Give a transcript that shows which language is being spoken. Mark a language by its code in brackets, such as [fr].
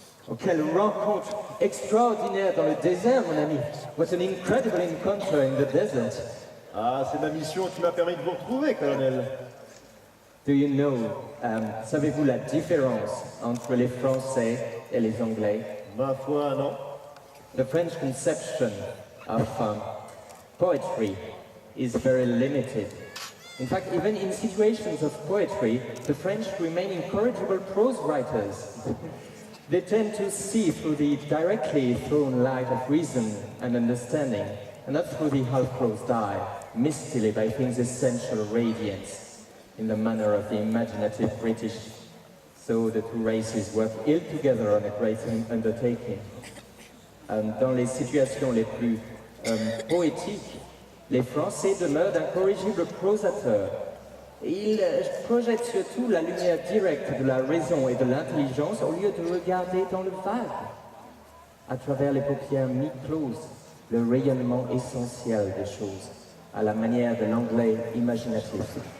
[fr] Oh, quelle rencontre extraordinaire dans le désert, mon ami. [en] What an incredible encounter in the desert. [fr] Ah, c'est ma mission qui m'a permis de vous retrouver, colonel. [en] Do you know, [fr] savez-vous la différence entre les Français et les Anglais? Ma foi, non. [en] The French conception of poetry is very limited. In fact, even in situations of poetry, the French remain incorrigible prose writers. They tend to see through the directly thrown light of reason and understanding, and not through the half-closed eye, mistily by things essential radiance, in the manner of the imaginative British. So the two races work ill together on a great undertaking. [fr] Dans les situations les plus poétiques, les Français demeurent d'incorrigibles prosateurs. Ils projettent surtout la lumière directe de la raison et de l'intelligence au lieu de regarder dans le vague. À travers les paupières mi-closes, le rayonnement essentiel des choses, à la manière de l'anglais imaginatif.